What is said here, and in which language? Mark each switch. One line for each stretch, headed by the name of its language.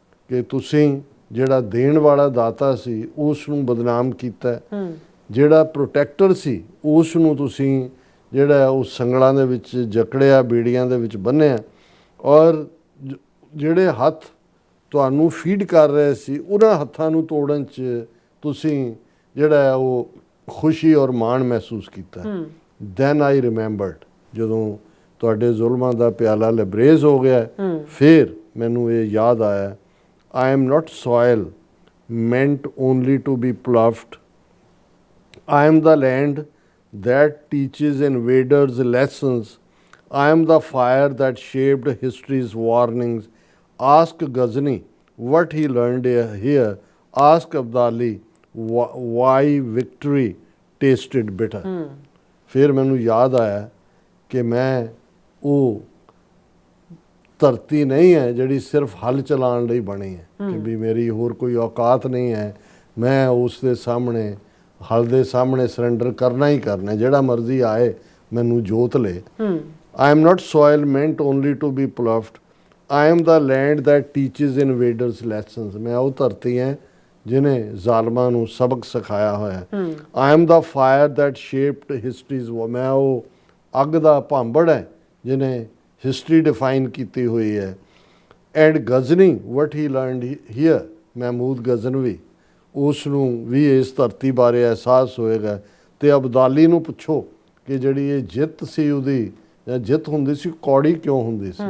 Punjabi: ਕਿ ਤੁਸੀਂ ਜਿਹੜਾ ਦੇਣ ਵਾਲਾ ਦਾਤਾ ਸੀ ਉਸ ਨੂੰ ਬਦਨਾਮ ਕੀਤਾ, ਜਿਹੜਾ ਪ੍ਰੋਟੈਕਟਰ ਸੀ ਉਸ ਨੂੰ ਤੁਸੀਂ ਜਿਹੜਾ ਉਹ ਸੰਗਲਾਂ ਦੇ ਵਿੱਚ ਜਕੜਿਆ, ਬੀੜੀਆਂ ਦੇ ਵਿੱਚ ਬੰਨਿਆ, ਔਰ ਜਿਹੜੇ ਹੱਥ ਤੁਹਾਨੂੰ ਫੀਡ ਕਰ ਰਹੇ ਸੀ ਉਹਨਾਂ ਹੱਥਾਂ ਨੂੰ ਤੋੜਨ 'ਚ ਤੁਸੀਂ ਜਿਹੜਾ ਉਹ ਖੁਸ਼ੀ ਔਰ ਮਾਣ ਮਹਿਸੂਸ ਕੀਤਾ.
English: then I remembered,
Punjabi: ਜਦੋਂ ਤੁਹਾਡੇ ਜ਼ੁਲਮਾਂ ਦਾ ਪਿਆਲਾ ਲਬਰੇਜ਼ ਹੋ ਗਿਆ, ਫਿਰ ਮੈਨੂੰ ਇਹ ਯਾਦ ਆਇਆ,
English: I am not soil meant only to be ploughed. I am the land that teaches invaders lessons. I am the fire that shaped history's warnings. Ask Ghazni what he learned here. Ask Abdali why victory tasted bitter.
Punjabi: ਫਿਰ ਮੈਨੂੰ ਯਾਦ ਆਇਆ ਕਿ ਮੈਂ ਉਹ ਧਰਤੀ ਨਹੀਂ ਹੈ ਜਿਹੜੀ ਸਿਰਫ ਹਲ ਚਲਾਉਣ ਲਈ ਬਣੀ ਹੈ, ਕਿ ਵੀ ਮੇਰੀ ਹੋਰ ਕੋਈ ਔਕਾਤ ਨਹੀਂ ਹੈ, ਮੈਂ ਉਸ ਦੇ ਸਾਹਮਣੇ ਹਲ ਦੇ ਸਾਹਮਣੇ ਸਰੈਂਡਰ ਕਰਨਾ ਹੀ ਕਰਨਾ, ਜਿਹੜਾ ਮਰਜ਼ੀ ਆਏ ਮੈਨੂੰ ਜੋਤ ਲੇ.
English: I am not soil meant only to be ploughed. I am the land that teaches invaders lessons.
Punjabi: ਮੈਂ ਉਹ ਧਰਤੀ ਹੈ ਜਿਹਨੇ ਜ਼ਾਲਮਾਂ ਨੂੰ ਸਬਕ ਸਿਖਾਇਆ ਹੋਇਆ.
English: I am the fire that shaped history's war.
Punjabi: ਮੈਂ ਉਹ ਅੱਗ ਦਾ ਭਾਂਬੜ ਹੈ ਜਿਹਨੇ ਹਿਸਟਰੀ ਡਿਫਾਈਨ ਕੀਤੀ ਹੋਈ ਹੈ.
English: and Ghazni what he learned here,
Punjabi: Mahmud Ghaznavi, ਉਸ ਨੂੰ ਵੀ ਇਸ ਧਰਤੀ ਬਾਰੇ ਅਹਿਸਾਸ ਹੋਏਗਾ. ਅਤੇ ਅਬਦਾਲੀ ਨੂੰ ਪੁੱਛੋ ਕਿ ਜਿਹੜੀ ਇਹ ਜਿੱਤ ਸੀ ਉਹਦੀ, ਜਾਂ ਜਿੱਤ ਹੁੰਦੀ ਸੀ ਕੌੜੀ ਕਿਉਂ ਹੁੰਦੀ ਸੀ.